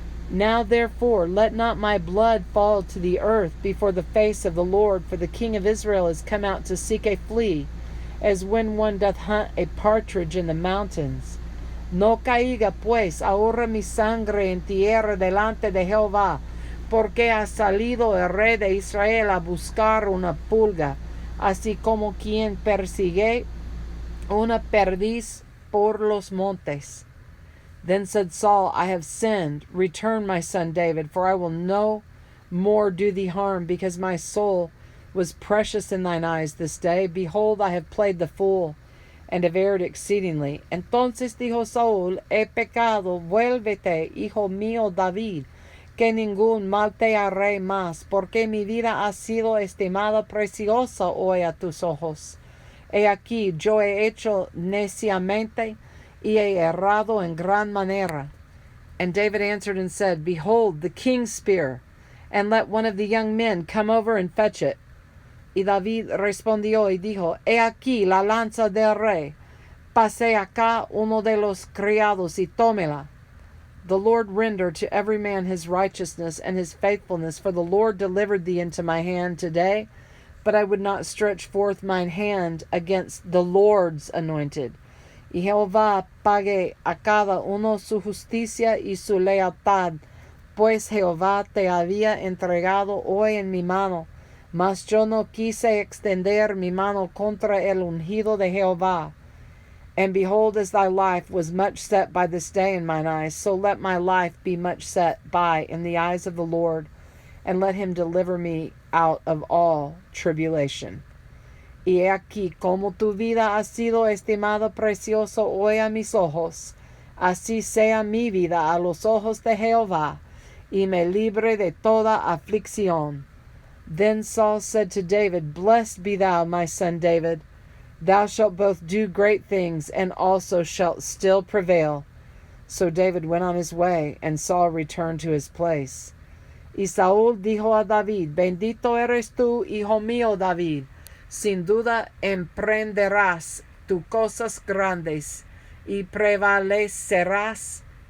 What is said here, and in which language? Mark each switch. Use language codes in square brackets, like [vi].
[en] Now therefore let not my blood fall to the earth before the face of the Lord, for the king of Israel is come out to seek a flea, as when one doth hunt a partridge in the mountains. [es] No caiga pues ahora mi sangre en tierra delante de Jehová, porque ha salido el rey de Israel a buscar una pulga, así como quien persigue una perdiz por los montes. [en] Then said Saul, I have sinned. Return, my son David, for I will no more do thee harm, because my soul was precious in thine eyes this day. Behold, I have played the fool, and have erred exceedingly. [es] Entonces dijo Saúl, he pecado, vuélvete, hijo mío David, que ningún mal te haré más, porque mi vida ha sido estimada preciosa hoy a tus ojos. He aquí, yo he hecho neciamente, y he errado en gran manera. [en] And David answered and said, Behold, the king's spear, and let one of the young men come over and fetch it. [es] Y David respondió y dijo, He aquí la lanza del rey, pase acá uno de los criados y tómela. [en] The Lord render to every man his righteousness and his faithfulness, for the Lord delivered thee into my hand today, but I would not stretch forth mine hand against the Lord's anointed. [es] Y Jehová pague a cada uno su justicia y su lealtad, pues Jehová te había entregado hoy en mi mano, mas yo no quise extender mi mano contra el ungido de Jehová. [en] And behold, as thy life was much set by this day in mine eyes, so let my life be much set by in the eyes of the Lord, and let him deliver me out of all tribulation. [es] Y he aquí, como tu vida ha sido estimada precioso hoy a mis ojos, así sea mi vida a los ojos de Jehová, y me libre de toda aflicción. [en] Then Saul said to David, Blessed be thou, my son David. Thou shalt both do great things, and also shalt still prevail. So David went on his way, and Saul returned to his place. [es] Y Saúl dijo a David, Bendito eres tú, hijo mío David. Sin duda emprenderás tus cosas grandes, y prevalecerás.